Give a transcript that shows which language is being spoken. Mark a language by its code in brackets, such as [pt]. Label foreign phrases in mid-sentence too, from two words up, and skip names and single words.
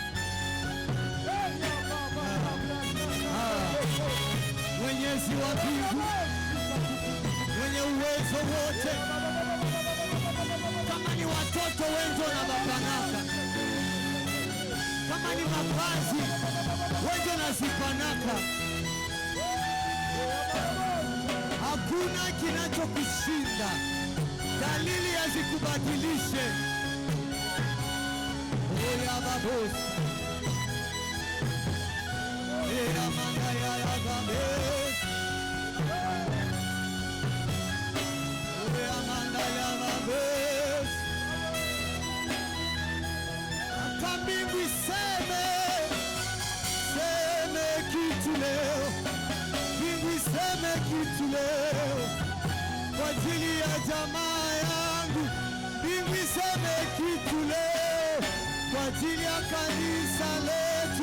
[sw] Mwenyezi wa mbingu, mwenye uwezo wote, kama ni watoto wengi wanabapanaka, kama ni mavazi wengi wanazipanaka, hakuna kinachokushinda. Dalili hazikubadilishe. Oya babos, oya mangaya ya babos, oya mangaya babos. Mbingu iseme, seme kitu leo. Mbingu iseme kitu leo kwa ajili ya jamaa yangu. Mbingu iseme kitu leo kwa ajili ya kanisa letu.